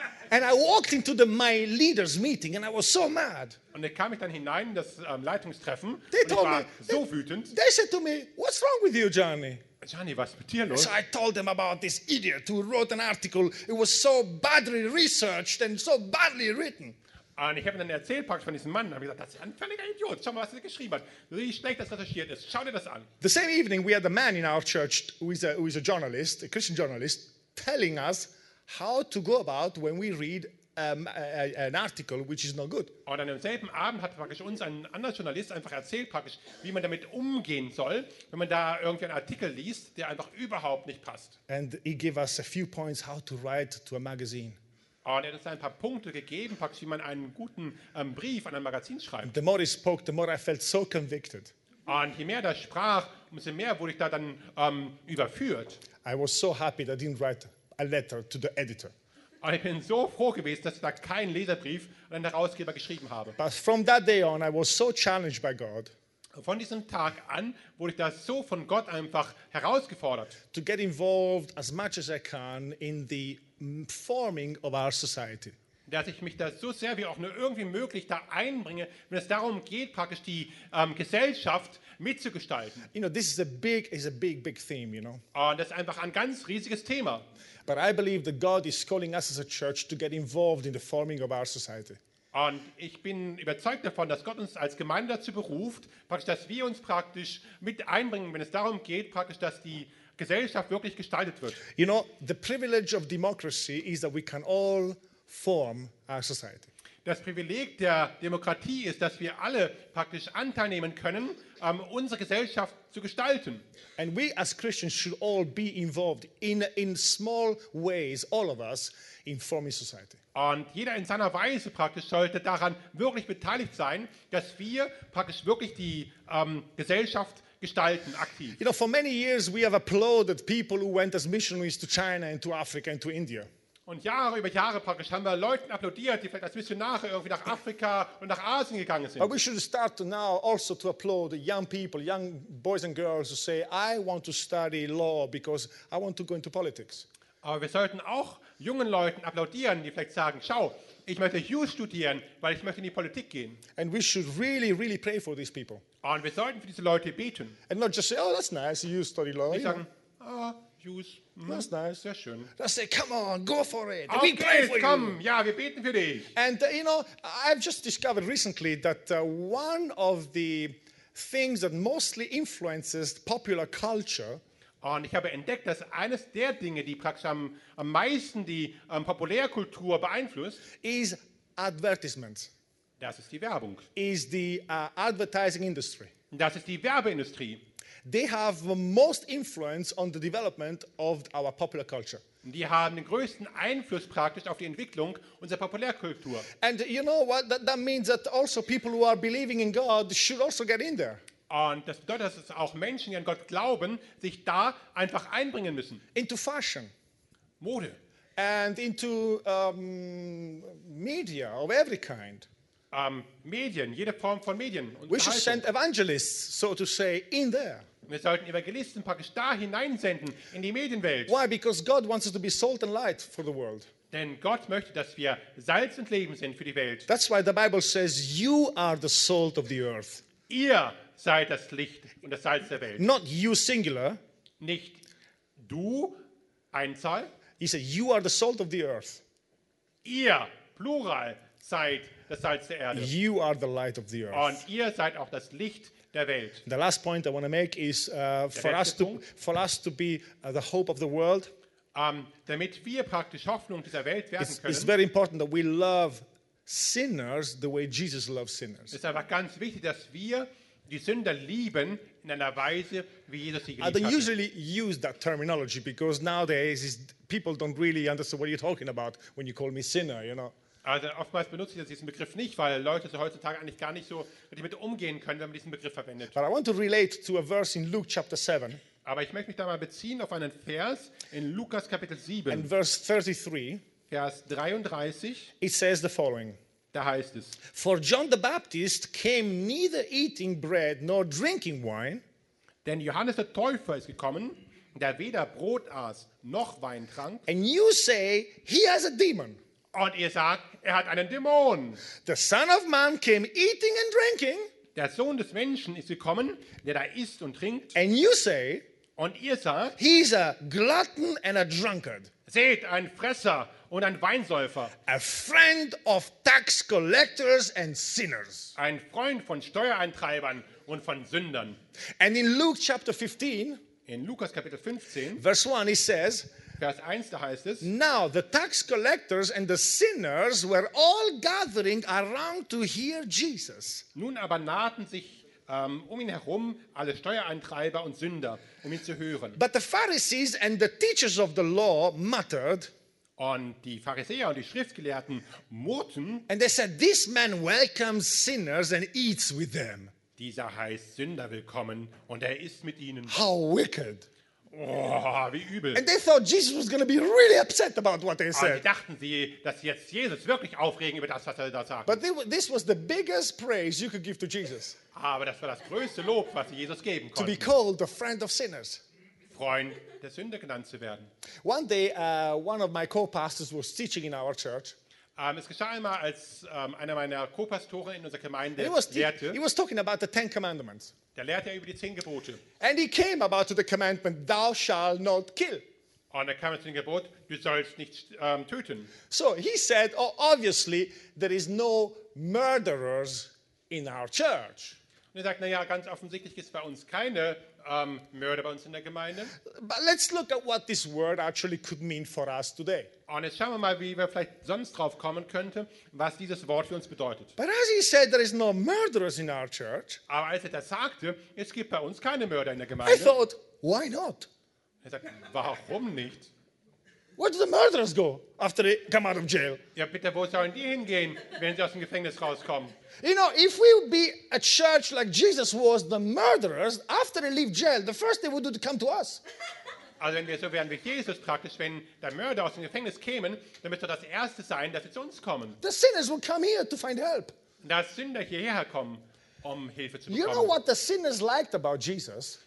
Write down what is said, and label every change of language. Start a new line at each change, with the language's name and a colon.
English: And I walked into my leaders meeting and I was so mad.
German: Und dann kam ich dann hinein in das Leitungstreffen und ich war so wütend.
English: They said to me, what's wrong with you, Johnny?
German: Johnny, was ist mit dir los?
English: So I told them about this idiot who wrote an article. It was so badly researched and so badly written.
German: Und ich habe dann erzählt praktisch von diesem Mann. Und habe gesagt, das ist ein völliger Idiot. Schau mal, was er geschrieben hat. Wie schlecht das recherchiert ist. Schau dir das an.
English: The same evening we had a man in our church who is a journalist, a Christian journalist, telling us how to go about when we read an article which is not good.
German: Und an demselben Abend hat praktisch uns ein anderer Journalist einfach erzählt praktisch, wie man damit umgehen soll, wenn man da irgendwie einen Artikel liest, der einfach überhaupt nicht passt.
English: And he gave us a few points how to write to a magazine.
German: Und er hat uns ein paar Punkte gegeben, praktisch, wie man einen guten Brief an ein Magazin schreibt.
English: The more he spoke, the more I felt so convicted.
German: Und je mehr er sprach, umso mehr wurde ich da dann überführt.
English: I was so happy that I didn't write a letter to the editor.
German: Und ich bin so froh gewesen, dass ich da keinen Leserbrief an den Herausgeber geschrieben habe.
English: But from that day on, I was so challenged by God.
German: Von diesem Tag an wurde ich da so von Gott einfach herausgefordert.
English: To get involved as much as I can in the forming of our society.
German: Dass ich mich da so sehr wie auch nur irgendwie möglich da einbringe, wenn es darum geht, praktisch die Gesellschaft mitzugestalten.
English: You know, this is a big theme, you know.
German: Und das ist einfach ein ganz riesiges Thema.
English: But I believe that God is calling us as a church to get involved in the forming of our society.
German: Und ich bin überzeugt davon, dass Gott uns als Gemeinde dazu beruft, praktisch, dass wir uns praktisch mit einbringen, wenn es darum geht, praktisch, dass die Gesellschaft wirklich gestaltet wird.
English: You know, the privilege of democracy is that we can all form our society.
German: Das Privileg der Demokratie ist, dass wir alle praktisch Anteil nehmen können, unsere Gesellschaft zu gestalten.
English: And we as Christians should all be involved in small ways, all of us, in forming society.
German: Und jeder in seiner Weise praktisch sollte daran wirklich beteiligt sein, dass wir praktisch wirklich die Gesellschaft gestalten, aktiv.
English: You know, for many years we have applauded people who went as missionaries to China and to Africa and to India.
German: Und Jahre über Jahre praktisch haben wir Leuten applaudiert, die vielleicht als Missionare irgendwie nach Afrika und nach Asien gegangen sind.
English: But we should start now also to applaud young people, young boys and girls who say, I want to study law because I want to go into politics.
German: Aber wir sollten auch jungen Leuten applaudieren, die vielleicht sagen, schau, ich möchte Jus studieren, weil ich möchte in die Politik gehen.
English: And we should really, really pray for these people.
German: Und wir sollten für diese Leute beten.
English: And not just say, oh, that's nice, you study law.
German: Nicht sagen, ah, Jus,
English: that's nice,
German: sehr schön.
English: Just say, come on, go for it, okay, we pray for
German: komm,
English: you.
German: Ja, wir beten für dich.
English: And you know, I've just discovered recently that one of the things that mostly influences popular culture
German: Und ich habe entdeckt, dass eines der Dinge, die praktisch am meisten die Populärkultur beeinflusst,
English: is advertisements.
German: Das ist die Werbung.
English: Is the advertising industry.
German: Das ist die Werbeindustrie.
English: They have the most influence on the development of our popular culture.
German: Die haben den größten Einfluss praktisch auf die Entwicklung unserer Populärkultur.
English: And you know what? That means that also people who are believing in God should also get in there.
German: Und das bedeutet, dass es auch Menschen, die an Gott glauben, sich da einfach einbringen müssen.
English: Into fashion.
German: Mode.
English: And into media of every kind.
German: Medien, jede Form von Medien.
English: We should send evangelists, so to say, in there.
German: Wir sollten Evangelisten praktisch da hineinsenden, in die Medienwelt.
English: Why? Because God wants us to be salt and light for the world.
German: Denn Gott möchte, dass wir Salz und Leben sind für die Welt.
English: That's why the Bible says, you are the salt of the earth.
German: Ihr sei das Licht und das Salz der Welt.
English: Not you singular.
German: Nicht du, Einzahl.
English: He said, you are the salt of the earth.
German: Ihr, Plural, seid das Salz der Erde.
English: You are the light of the earth.
German: Und ihr seid auch das Licht der Welt.
English: The last point I want to make is for us to be the hope of the world.
German: Damit wir praktisch Hoffnung dieser Welt werden können.
English: It's very important that we love sinners the way Jesus loves sinners.
German: Es ist einfach ganz wichtig, dass wir die Sünder lieben in einer Weise, wie Jesus sie geliebt hat.
English: I don't usually use that terminology because nowadays people don't really understand what you're talking about when you call me sinner, you know.
German: Also oftmals benutze ich diesen Begriff nicht, weil Leute so heutzutage eigentlich gar nicht so richtig mit umgehen können, wenn man diesen Begriff verwendet.
English: But I want to relate to a verse in Luke chapter 7.
German: Aber ich möchte mich da mal beziehen auf einen Vers in Lukas Kapitel 7.
English: And verse 33.
German: Vers 33.
English: It says the following.
German: Da heißt es:
English: For John the Baptist came neither eating bread nor drinking wine.
German: Denn Johannes der Täufer ist gekommen, der weder Brot aß noch Wein trank.
English: And you say he has a demon.
German: Und ihr sagt, er hat einen Dämon.
English: The Son of Man came eating and drinking.
German: Der Sohn des Menschen ist gekommen, der da isst und trinkt.
English: And you say,
German: und ihr sagt,
English: he's a glutton and a drunkard.
German: Seht, ein Fresser und ein Weinsäufer.
English: A friend of tax collectors and sinners.
German: Ein Freund von Steuereintreibern und von Sündern.
English: And in Luke chapter 15,
German: in Lukas Kapitel 15,
English: verse 1, he says,
German: Vers 1, da heißt es,
English: now the tax collectors and the sinners were all gathering around to hear Jesus.
German: Nun aber nahten sich um ihn herum alle Steuereintreiber und Sünder, um ihn zu hören.
English: But the Pharisees and the teachers of the law muttered,
German: und die Pharisäer und die Schriftgelehrten murrten,
English: and they said, this man welcomes sinners and eats with them.
German: Dieser heißt Sünder willkommen und er isst mit ihnen.
English: How wicked!
German: Oh, wie übel.
English: And they thought Jesus was going to be really upset about what they said.
German: Sie dachten, dass jetzt Jesus wirklich aufregen über das, was er da sagt.
English: But this was the biggest praise you could give to Jesus.
German: Aber das war das größte Lob, was sie Jesus geben konnten.
English: To be called the friend of sinners.
German: Freund der Sünder genannt zu werden.
English: One day, one of my co-pastors was teaching in our church.
German: Es geschah einmal, als einer meiner Co-Pastoren in unserer Gemeinde lehrte.
English: He was talking about the Ten Commandments.
German: Der lehrte über die 10 Gebote.
English: And he came about to the commandment, thou shalt not kill.
German: Und er kam zu dem Gebot, du sollst nicht töten.
English: So he said, oh, obviously there is no murderers in our church.
German: Und er sagt, naja, ganz offensichtlich gibt es bei uns keine Mörder bei uns in der Gemeinde.
English: But let's look at what this word actually could mean for us today.
German: Und jetzt schauen wir mal, wie wir vielleicht sonst drauf kommen könnten, was dieses Wort für uns bedeutet.
English: But as he said, there is no murderers in our church.
German: Aber als er das sagte, es gibt bei uns keine Mörder in der Gemeinde.
English: I thought, why not?
German: Er sagt, warum nicht?
English: Where do the murderers go after they come out of jail?
German: Ja, bitte, wo sollen die hingehen, wenn sie aus dem Gefängnis rauskommen?
English: You know, if we would be a church like Jesus was, the murderers, after they leave jail, the first thing would do to come to us.
German: Also wenn wir so wären wie Jesus praktisch, wenn der Mörder aus dem Gefängnis kämen, dann müsste das Erste sein, dass sie zu uns kommen.
English: The sinners would come here to find help.
German: Dass Sünder hierher kommen, um Hilfe zu bekommen.
English: You know what the sinners liked about Jesus?